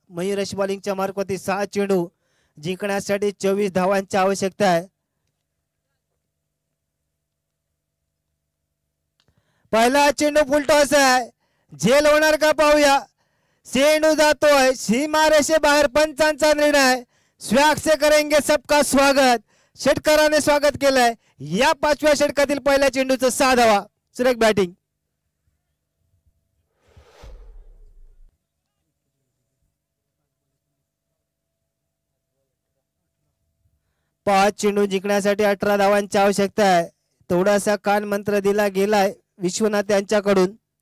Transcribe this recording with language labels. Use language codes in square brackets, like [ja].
[mr] मयुरेश बॉलिंगच्या मार्कवरती 6 चेंडू जिंकण्यासाठी 24 धावांची आवश्यकता आहे. पहिला चेंडू फुलटॉस आहे, झेल होणार का पाहूया. चेंडू जातोय सीमारेषे बाहेर, पंचांचा निर्णय. [hi] स्वॅग से करेंगे सबका स्वागत. [mr] षटकाराने स्वागत केलंय. या 5व्या षटकातील पहिल्या चेंडूचं 6 धावा. सुरेख बॅटिंग. पाच चेंडू जिंकण्यासाठी 18 धावांची आवश्यकता आहे. थोडासा कान मंत्र दिला गेलाय विश्वनाथ यांच्याकडून.